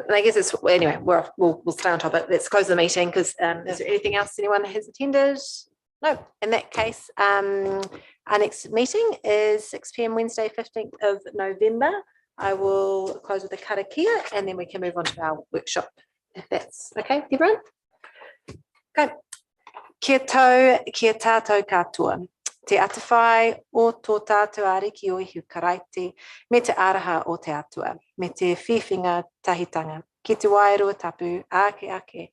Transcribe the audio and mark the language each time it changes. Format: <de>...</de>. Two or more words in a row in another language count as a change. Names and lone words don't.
<en>And I guess it's, anyway, we'll stay on top of it. Let's close the meeting because is there anything else anyone has attended? No, in that case, our next meeting is 6 p.m. Wednesday, 15th of November. I will close with a karakia and then we can move on to our workshop, if that's okay with everyone.</en> <mi>Okay. Kia tau, kia tātou katoa. Te atawhai o tō tātou ariki o ihu karaiti, me te araha o te atua, me te whiwhinga tahitanga, ki te wairua tapu, ake ake,</mi>